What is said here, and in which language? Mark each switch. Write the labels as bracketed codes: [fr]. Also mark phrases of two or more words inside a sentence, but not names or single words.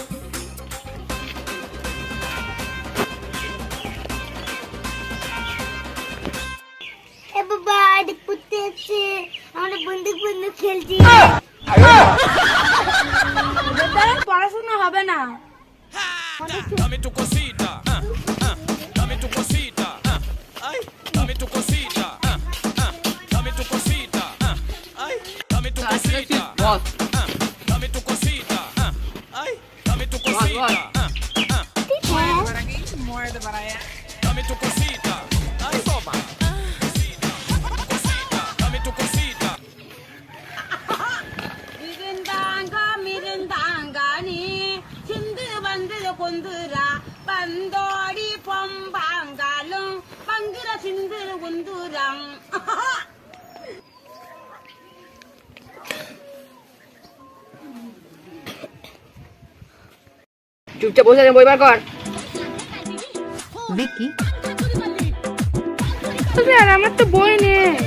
[bn] এ বাবা দেখ পড়তে যাচ্ছে, আমরা বন্দুক খেলছি। পড়াশোনা হবে না। [es] Dame tu cosita, dame tu cosita, ay, dame tu cosita, dame tu cosita, ay, dame tu cosita, dame tu cosita, ay, dame tu cosita, dame tu cosita, ay, toma, cosita, dame tu cosita. 미른당가니 చిం드 반드르 곤드라 반도리 봄방가릉 방그라 చిం드르 곤드랑 [bn] চুপচাপ বসে বই বার কর। বিকি স্যার আমার তো বই নেই।